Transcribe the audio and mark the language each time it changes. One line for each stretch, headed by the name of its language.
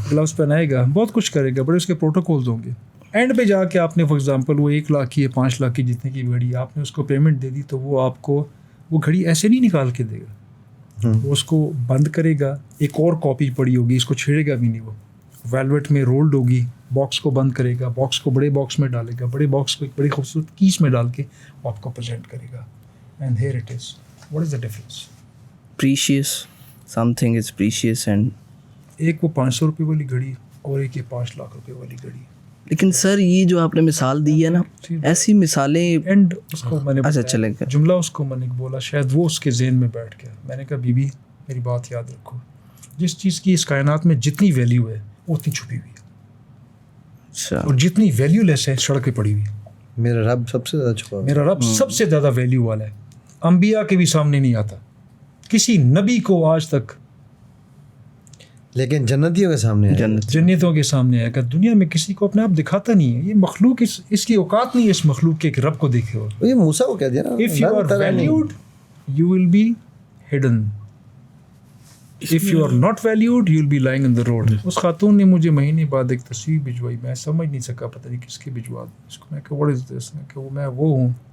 Urdu: Gloves پہنائے گا, بہت کچھ کرے گا, بڑے اس کے پروٹوکولز ہوں گے. اینڈ پہ جا کے آپ نے
English: for example
Urdu: وہ 1 لاکھ کی ہے 5 لاکھ کی جتنے کی گھڑی آپ نے اس کو پیمنٹ دے دی, تو وہ آپ کو وہ گھڑی ایسے نہیں نکال کے دے گا, وہ اس کو بند کرے گا, ایک اور کاپی پڑی ہوگی, اس کو چھیڑے گا بھی نہیں, وہ ویلویٹ میں رولڈ ہوگی, باکس کو بند کرے گا, باکس کو بڑے باکس میں ڈالے گا, بڑے باکس کو ایک بڑی خوبصورت کیس میں ڈال کے آپ کو پریزنٹ کرے گا.
English: And here it is, what is the difference? Precious, something is precious. And
Urdu: ایک وہ 500 روپے والی گھڑی اور ایک یہ 5 لاکھ روپے والی گھڑی. لیکن سر یہ جو آپ نے مثال دی ہے نا, ایسی مثالیں. اینڈ اس کو میں نے اچھا چلے گا جملہ اس کو میں نے بولا, شاید وہ اس کے ذہن میں بیٹھ گیا. میں نے کہا بی بی میری بات یاد رکھو, جس چیز کی اس کائنات میں جتنی ویلیو ہے وہ اتنی چھپی ہوئی ہے, اچھا, اور جتنی ویلیو لیس ہے سڑک پہ پڑی ہوئی ہے. میرا رب سب سے زیادہ چھپا, میرا رب سب سے زیادہ ویلیو والا ہے, انبیاء کے بھی سامنے نہیں آتا, کسی نبی کو آج تک, لیکن جنتیوں کے سامنے ہے. جنتوں کے سامنے آئے گا. دنیا میں کسی کو اپنے آپ دکھاتا نہیں ہے, یہ مخلوق اس کی اوقات نہیں ہے اس مخلوق کے رب کو دیکھے ہو. یہ موسیٰ کو کہہ دیا نا,
English: If you are valued, you will be hidden. If you are not valued, you will be lying on the road.
Urdu: اس خاتون نے مجھے مہینے بعد ایک تصویر بھجوائی, میں سمجھ نہیں سکا, پتہ نہیں کس کی بھجوا دی اس کو. میں کہ
English: what is this؟
Urdu: میں کہ میں وہ ہوں.